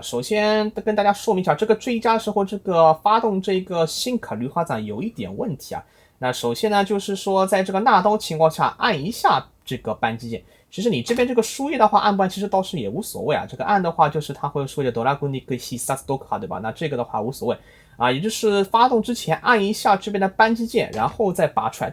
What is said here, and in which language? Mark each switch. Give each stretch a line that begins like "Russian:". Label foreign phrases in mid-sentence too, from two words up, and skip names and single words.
Chinese: 首先跟大家说明一下，这个追加的时候，这个发动这个新卡绿花斩有一点问题那首先呢，就是说在这个纳刀情况下按一下这个扳机键，其实你这边这个输液的话按不按其实倒是也无所谓这个按的话就是它会说的
Japanese: ドラゴニック必殺とか
Chinese: 对吧？那这个的话无所谓也就是发动之前按一下这边的扳机键，然后再拔出来。